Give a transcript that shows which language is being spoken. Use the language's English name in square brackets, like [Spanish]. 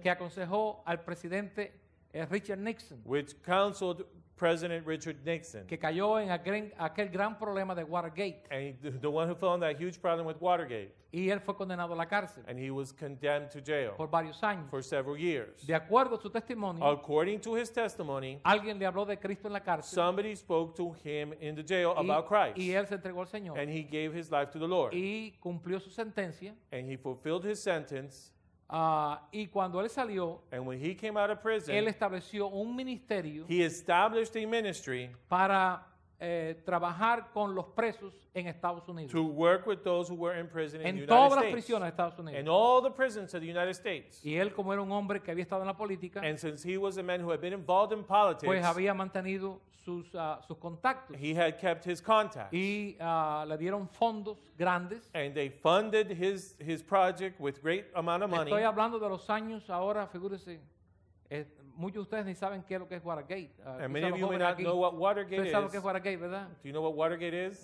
[Spanish] que aconsejó al presidente Richard Nixon, [English] which counseled President Richard Nixon. [Spanish] que cayó en aquel gran problema de Watergate. [English] And the one who fell in that huge problem with Watergate. [Spanish] Y él fue condenado a la cárcel [English] And he was condemned to jail [Spanish] por varios años. [English] for several years. [Spanish] De acuerdo a su testimonio, [English] According to his testimony, [Spanish] alguien le habló de Cristo en la cárcel [English] somebody spoke to him in the jail about Christ. [Spanish] y él se entregó al Señor [English] And he gave his life to the Lord. [Spanish] y cumplió su sentencia. [English] And he fulfilled his sentence. [Spanish] Y cuando él salió, [English] And when he came out of [Spanish] él [English] prison, [Spanish] estableció un ministerio [English] he established a ministry [Spanish] para trabajar con los presos en Estados Unidos. [English] to work with those who were in prison in the [Spanish] En [English] United [Spanish] todas las [English] States. [Spanish] prisiones de Estados Unidos. [English] In all the prisons of the United States. [Spanish] Y él, como era un hombre que había estado en la política, [English] And since he was a man who had been involved in politics, [Spanish] pues había mantenido sus contactos. [English] he had kept his contacts. [Spanish] Y le dieron fondos grandes. [English] And they funded his project with great amount of money. [Spanish] Estoy hablando de los años ahora, figúrese, muchos de ustedes ni saben qué es lo que es Watergate. [English] And many of you may not know what Watergate [Spanish] Ustedes saben lo que [English] is. [Spanish] es Watergate, ¿verdad? [English] Do you know what Watergate is?